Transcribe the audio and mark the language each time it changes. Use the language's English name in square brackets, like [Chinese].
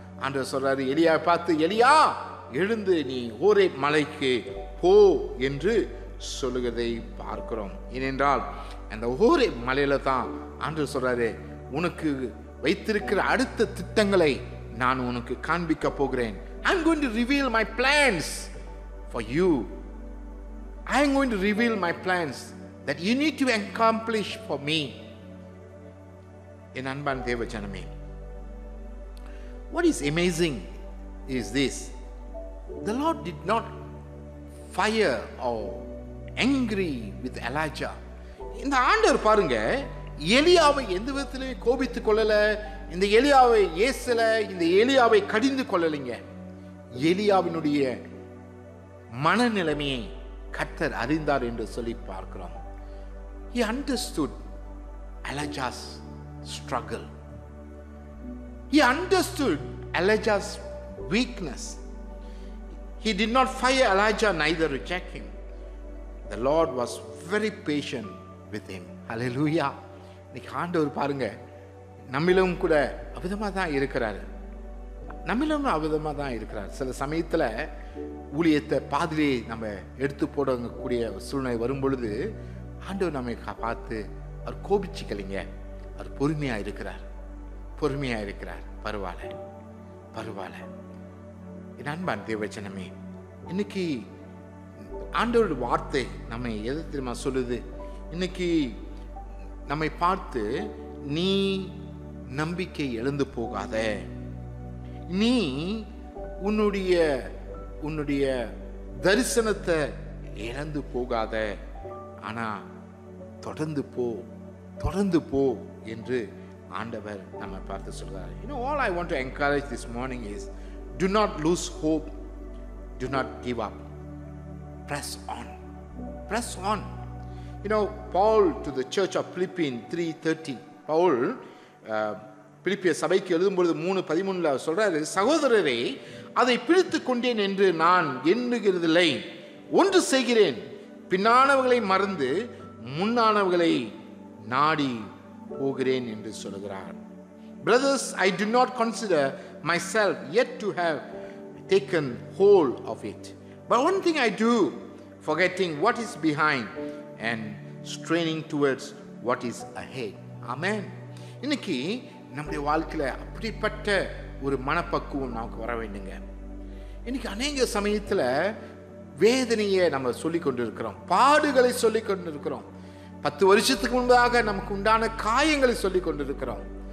[Tamil] ஆண்டவர் சொல்றாரு, எலியாவை பார்த்து, எலியா எழுந்து நீ ஹோரேப் மலைக்கு போ என்று சொல்லுகிறதை பார்க்கிறோம். ஏனென்றால் அந்த ஹோரேப் மலையில தான் ஆண்டவர் சொல்றாரு, உனக்கு வைத்திருக்கிற அடுத்த திட்டங்களை நான் உனக்கு காண்பிக்க போகிறேன். [English] I am going to reveal my plans for you. I am going to reveal my plans that you need to accomplish for me. [Tamil] என் அன்பான தேவ ஜனமே, [English] what is amazing is this: the Lord did not fire or angry with Elijah. [Tamil] இந்த ஆண்டவர் பாருங்க, எலியாவை எந்த விதத்திலே கோபித்துக் கொள்ளல, இந்த எலியாவை ஏசல, இந்த எலியாவை கடிந்து கொள்ளலைங்க. எலியாவினுடைய மனநிலைமையை கர்த்தர் அறிந்தார் என்று சொல்லி பார்க்கிறோம். [English] He understood Elijah's struggle. He understood Elijah's weakness. He did not fire Elijah, neither reject him. The Lord was very patient with him. Hallelujah. [Tamil] இன்னைக்கு ஆண்டவர் பாருங்க, நம்மிலும் கூட அவிதமாக தான் இருக்கிறாரு. நம்மிலும் அவிதமாக தான் இருக்கிறார். சில சமயத்தில் ஊழியத்தை பாதிலே நம்ம எடுத்து போடக்கூடிய சூழ்நிலை வரும் பொழுது ஆண்டவர் நம்மை பார்த்து, அவர் கோபிச்சுக்கலைங்க, அவர் பொறுமையாக இருக்கிறார், பொறுமையாக இருக்கிறார். பரவாயில்ல, பரவாயில்ல. என் அன்பான தேவச்சனமே, இன்னைக்கு ஆண்டவருடைய வார்த்தை நம்மை எது தெரியுமா சொல்லுது? இன்னைக்கு நம்மை பார்த்து, நீ நம்பிக்கை எழுந்து போகாத, நீ உன்னுடைய தரிசனத்தை இழந்து போகாத, ஆனா தொடர்ந்து போ, தொடர்ந்து போ என்று ஆண்டவர் நம்ம பார்த்து சொல்றார். [English] All I want to encourage this morning is, do not lose hope, do not give up, press on, press on. Paul to the church of Philippians 3:13, [Tamil] Paul பிலிப்பிய சபைக்கு எழுதும்பொழுது 3:13 சொல்றாரு, சகோதரரே, அதை பிடித்து கொண்டேன் என்று நான் எண்ணுகிறதில்லை, ஒன்று செய்கிறேன், பின்னானவர்களை மறந்து முன்னானவர்களை நாடி போகிறேன் என்று சொல்கிறார். [English] Brothers, I do not consider myself yet to have taken hold of it, but one thing I do, forgetting what is behind and straining towards what is ahead. Amen. [Tamil] இன்னைக்கு நம்முடைய வாழ்க்கையில் அப்படிப்பட்ட ஒரு மனப்பக்குவம் நமக்கு வர வேண்டுங்க. இன்னைக்கு அநேக சமயத்தில் வேதனையை நம்ம சொல்லி கொண்டிருக்கிறோம், பாடுகளை சொல்லி கொண்டிருக்கிறோம், 10 வருஷத்துக்கு முன்பாக நமக்கு உண்டான காயங்களை சொல்லி கொண்டிருக்கிறோம்.